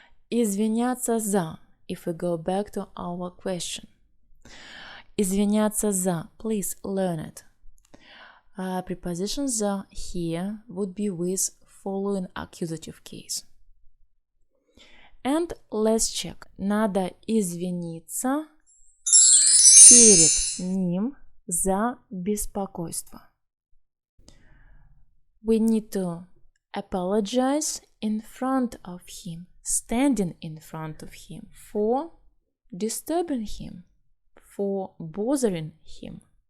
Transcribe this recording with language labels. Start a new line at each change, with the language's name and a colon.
Russian: Извиняться за.
English: If we go back to our question.
Russian: Извиняться за.
English: Please learn it. Preposition за here would be with following accusative case. And let's check.
Russian: Надо извиниться перед ним за беспокойство.
English: We need to apologize in front of him, standing in front of him, for disturbing him, for bothering him.